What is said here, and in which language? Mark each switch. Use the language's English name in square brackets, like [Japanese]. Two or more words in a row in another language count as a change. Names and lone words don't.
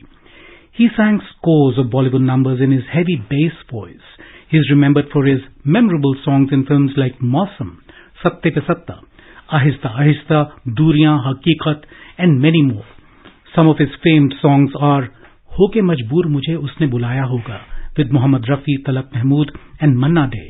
[English] He sang scores of Bollywood numbers in his heavy bass voice. He is remembered for his memorable songs in films like Mausam, Satte Pe Satta, Ahista Ahista, Duriyan, Haqiqat and many more. Some of his famed songs are Hoke Majboor Mujhe Usne Bulaya Hoga, with Mohammad Rafi, Talak Mahmood and Manna Dey.